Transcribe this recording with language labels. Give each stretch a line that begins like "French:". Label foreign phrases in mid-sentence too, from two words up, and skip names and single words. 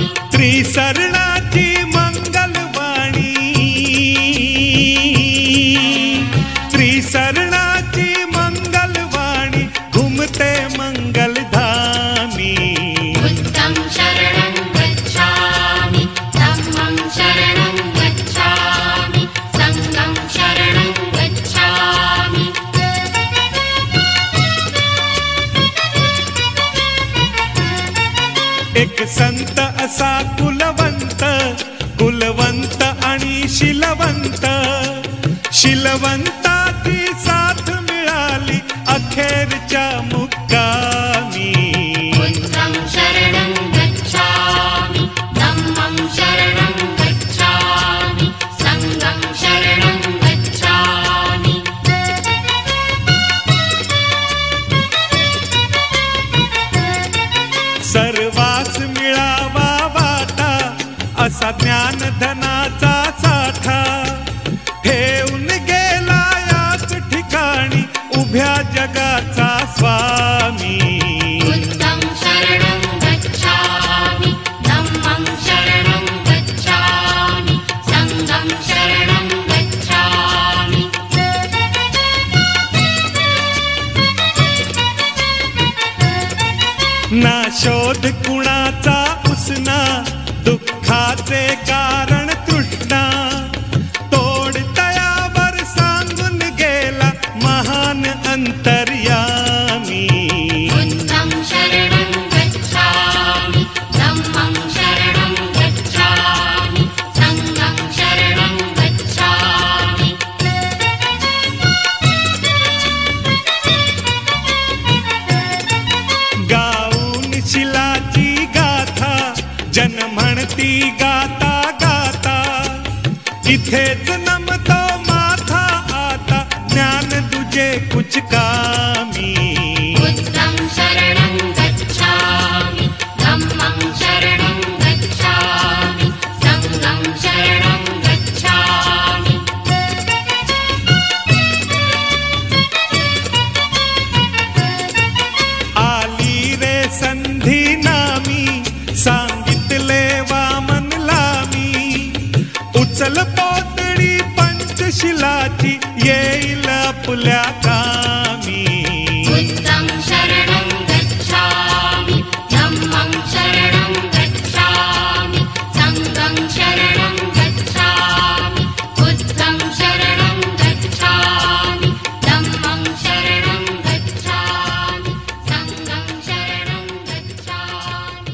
Marathi: त्रिशरणाची मंगलवाणी, त्रिशरणाची मंगलवाणी, घुमते मंगलधामी।
Pali: बुद्धं शरणं गच्छामि, धम्मं शरणं गच्छामि, संघं शरणं गच्छामि।
Marathi: एक संत असा कुलवंत, कुलवंत आणि शिलवंत, शिलवंताची साथ मिळाली अखेरच्या मुक्कामी.
Pali: बुद्धं शरणं गच्छामि, धम्मं शरणं गच्छामि, संघं शरणं गच्छामि.
Marathi: सर्वास मिळावा वाटा असा ज्ञानधनाचा साठा, ठेवून गेला याच ठिकाणी उभ्या जगाचा स्वामी.
Pali: बुद्धं शरणं गच्छामि, धम्मं शरणं गच्छामि, संघं शरणं गच्छामि.
Marathi: ना शोध कुणाचा उसना, दुःखाचे कारण तृष्णा, तोड तयावर सांगून गेला महान अंतर्यामी.
Pali: बुद्धं शरणं गच्छामि, धम्मं शरणं गच्छामि, संघं शरणं गच्छामि.
Marathi: गाऊन शिलाची गाथा जन म्हणती गाता गाता, इथेच नमतो माथा आता ज्ञान तुझे कुछ कामी.
Pali: बुद्धं शरणं गच्छामि, धम्मं शरणं गच्छामि, संघं शरणं गच्छामि.
Marathi: आली रे संधी नामी, सांगितले वामनला मी, उचल पोतडी पंचशिलाची येईल आपल्या कामी.
Pali: बुद्धं शरणं गच्छामि, धम्मं शरणं गच्छामि, संघं शरणं गच्छामि. बुद्धं शरणं गच्छामि, धम्मं शरणं गच्छामि, संघं शरणं गच्छामि.